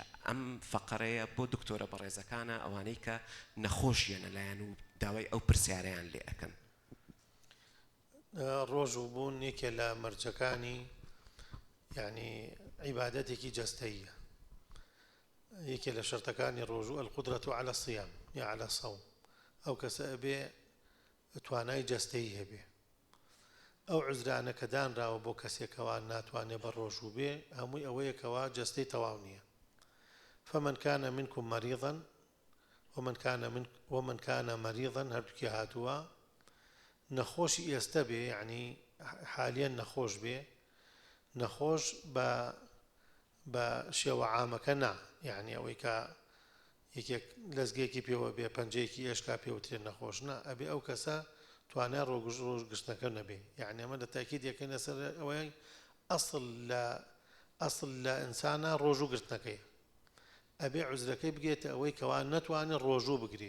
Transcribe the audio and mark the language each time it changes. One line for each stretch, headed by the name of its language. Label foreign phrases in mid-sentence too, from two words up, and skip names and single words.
Central Kurdish: ئەم فەقەرەیە بۆ دکتۆرە بەڕێزەکانە ئەوانەی کە نەخۆشیەنە لایەن و داوای ئەو پرسیارەیان لێ ئەەکەن. ڕۆژوو بوون یەکێ لە مەرجەکانی یعنی عیبادەتێکی جەستەییە. یەکێ لە شەرتەکانی ڕۆژوو
Arabic: القدرة على الصيام
Central Kurdish: یا
Arabic: على الصوم
Central Kurdish: ئەو کەسە ئەبێ توانای جەستەیی هەبێ. ئەو عزرانە کە دانراوە بۆ کەسێکەوە ناتوانێت بە ڕۆژوو بێ هەمووی ئەوەیەکەوە جەستەی تەواو نییە.
Arabic: فمن كان منكم مريضا ومن كان مريضا
Central Kurdish: هەردووکی هاتووە نەخۆشی ئێستا بێ یعنی حالیان نەخۆش بێ نەخۆش بە شێوە عامەکە نا یعنی ئەوەی کە یەکێک لەزگێکی پێوە بێ پەنجەیەکی ئێشکا پێوترێن نەخۆش نا ئەبێ ئەو کەسە توانای ڕۆژگشتەکە نەبێ یعنی ئەمە لە تاکید یەکەینە سەر ئەوەی ئەسڵ لە ئینسانە ڕۆژوو گرتنەکەی ئەبێ عوزرەکەی بگێتە ئەوەی کەوا نەتوانێت ڕۆژوو بگرێ.